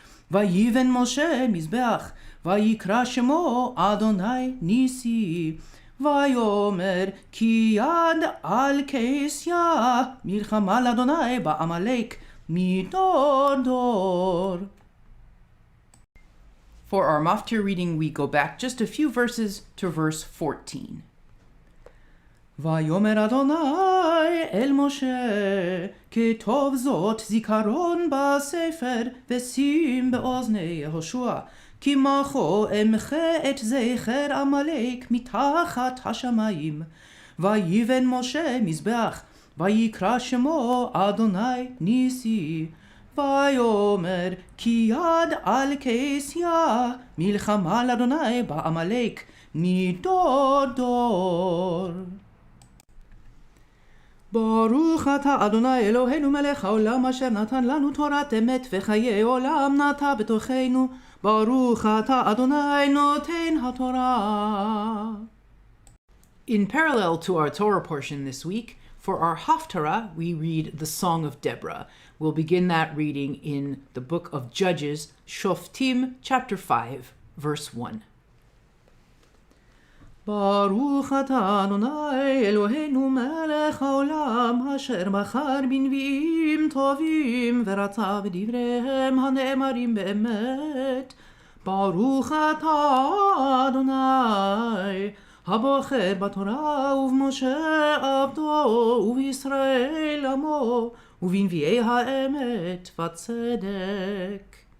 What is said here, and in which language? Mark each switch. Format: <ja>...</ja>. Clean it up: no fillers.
<he>ויבן משה מזבח, ויקרא שמו אדוני ניסי. ויאמר כי יד על כסיה, מלחמה לאדוני בעמלק מדור דור.</he> <en>For our Haftarah reading, we go back just a few verses to verse 14.</en> <he>ויאמר אדוני אל משה, כתוב זאת זיכרון בספר, ושים באוזני יהושע. כי מחו אמחה את זכר עמלק מתחת השמיים. ויבן משה מזבח, ויקרא שמו אדוני ניסי. ויאמר כי יד על כסיה, מלחמה לאדוני בעמלק מדור דור. ברוך אתה אדוני אלוהינו מלך העולם, אשר נתן לנו תורת אמת וחיי עולם נטע בתוכנו. ברוך אתה אדוני נותן התורה.</he> <en>In parallel to our Torah portion this week, for our Haftarah, we read the Song of Deborah. We'll begin that reading in the book of Judges, Shoftim, chapter 5, verse 1.</en> <he>ברוך אתה אדוני אלוהינו מלך העולם, אשר בחר בנביאים טובים ורצה בדבריהם הנאמרים באמת. ברוך אתה אדוני הבוחר בתורה ובמשה עבדו ובישראל עמו ובנביאי האמת וצדק.</he>